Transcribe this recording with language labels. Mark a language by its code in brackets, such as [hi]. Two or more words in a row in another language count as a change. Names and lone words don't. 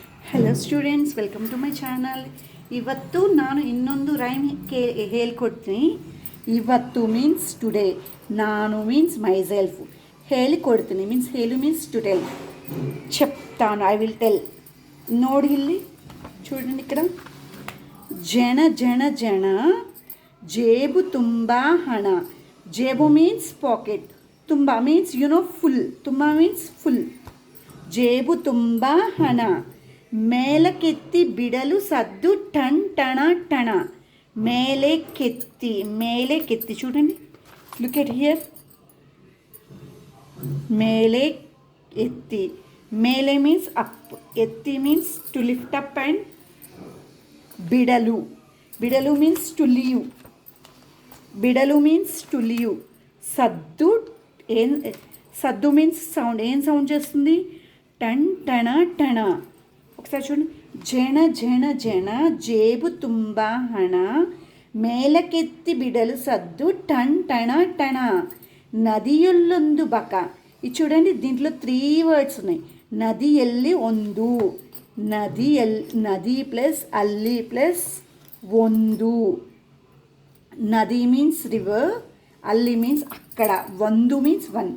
[en] Hello students, welcome to my channel. [kn] ಇವತ್ತು ನಾನು ಇನ್ನೊಂದು ರೈಮ್ ಹೇಳ್ಕೊಡ್ತೀನಿ. ಇವತ್ತು [en] means today, [kn] ನಾನು [en] means myself. ಹೇಳಿಕೊಡ್ತೀನಿ ಮೀನ್ಸ್ ಹೇಳು means to tell. చెప్తాను, I will tell. [kn] ನೋಡಿ ಇಲ್ಲಿ [te] చూడండి, ఇక్కడ [kn] ಜನ ಜನ ಜನ ಜೇಬು ತುಂಬಾ ಹಣ. [en] జేబు means pocket, ತುಂಬಾ means full, ತುಂಬಾ means full. [kn] జేబు ತುಂಬಾ ಹಣ. ಮೇಲಕ್ಕೆತ್ತಿ ಬಿಡಲು ಸದ್ದು ಟಣ್ ಟಣ ಟಣ. [en] ಮೇಲೆಕ್ಕೆತ್ತಿ చూడండి, look at here. [kn] ಮೇಲೆ ಎತ್ತಿ, [en] మేలే means up, ఎత్తి means to lift up and ಬಿಡಲು means to leave. బిడలు means to leave. సద్దు means sound. [te] ఏం సౌండ్ చేస్తుంది? టన్ టణ టణ. ఒకసారి చూడండి. [kn] ಜನ ಜನ ಜನ ಜೇಬು ತುಂಬಾ ಹಣ. ಮೇಲಕ್ಕೆತ್ತಿ ಬಿಡಲು ಸದ್ದು ಟನ್ ಟಣ ಟಣ. ನದಿಯೊಳ್ಳೊಂದು ಬಕ. [te] ఇది చూడండి, దీంట్లో 3 వర్డ్స్ ఉన్నాయి. [kn] ನದಿ ಎಲ್ಲಿ ಒಂದು. ನದಿ ಪ್ಲಸ್ ಅಲ್ಲಿ ಪ್ಲಸ್ ಒಂದು. [en] నది means river, అల్లి మీన్స్ అక్కడ, వందు means one.